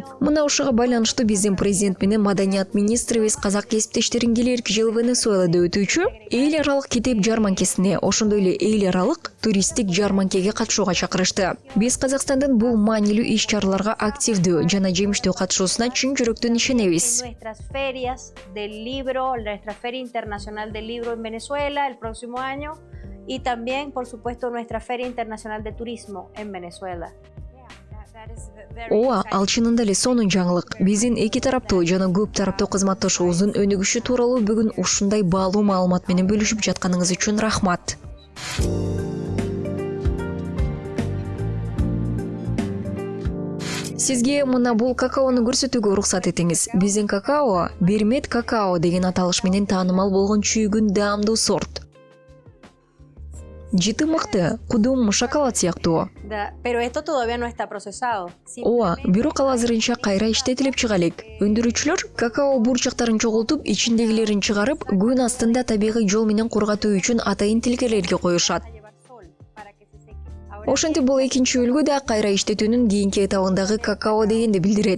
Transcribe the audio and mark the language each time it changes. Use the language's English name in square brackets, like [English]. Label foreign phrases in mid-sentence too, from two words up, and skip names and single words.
[Kyrgyz] Мына ушуга байланыштуу биздин президент менен маданият министрибиз казак кесиптештерин келерки жылы Венесуэлада өтүүчү эл аралык китеп жарманкесине, ошондой эле эл аралык туристтик жарманкеге катышууга чакырышты. Биз Казакстандын бул маанилүү иш-чараларга активдүү жана жемиштүү катышуусуна чын жүрөктөн ишенебиз. [Spanish] Nuestra Feria Internacional del Libro en Venezuela el próximo año y también, por supuesto, nuestra Feria Internacional de Turismo en Venezuela. [Kyrgyz] Ооба, ал чынында эле сонун жаңылык. Биздин эки тараптуу жана көп тараптуу кызматташуубуздун өнүгүшү тууралуу бүгүн ушундай баалуу маалымат менен бөлүшүп жатканыңыз үчүн рахмат. Сизге мына бул какаону көрсөтүүгө уруксат этиңиз. Биздин какао Бермет какао деген аталыш менен таанымал болгон чүйгүн даамдуу сорт. Жыты мыкты, кудум шоколад сыяктуу. [Spanish] Pero esto todavía no está procesado. [Kyrgyz] Ооба, бирок ал азырынча кайра иштетилип чыга элек. Өндүрүүчүлөр какао бурчактарын чогултуп, ичиндегилерин чыгарып, күн астында табигый жол менен кургатуу үчүн атайын тилкелерге коюшат. Ошентип бул экинчи үлгү да кайра иштетүүнүн кийинки этабындагы какао дегенди билдирет.